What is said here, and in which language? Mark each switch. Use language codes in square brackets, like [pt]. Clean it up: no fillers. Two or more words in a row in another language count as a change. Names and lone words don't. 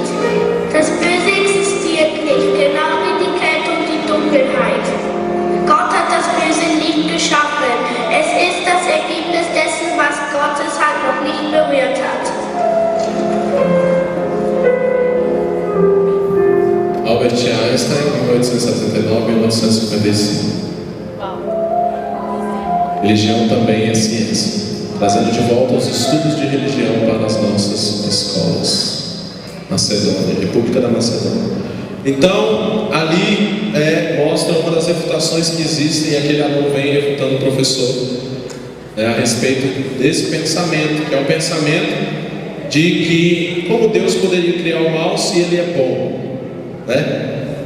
[de] Das Böse existiert nicht, genau wie die Kälte und die Dunkelheit. Gott hat das Böse nicht geschaffen. Es ist das Ergebnis dessen, was Gottes Hand noch nicht berührt hat. Albert Einstein, 1879 1955. [pt] Religião também é ciência, trazendo de volta os estudos de religião para as nossas escolas. Macedônia, República da Macedônia. Então, ali mostra uma das refutações que existem, e aquele aluno vem refutando o professor a respeito desse pensamento, que é o pensamento de que como Deus poderia criar o mal se Ele é bom, né?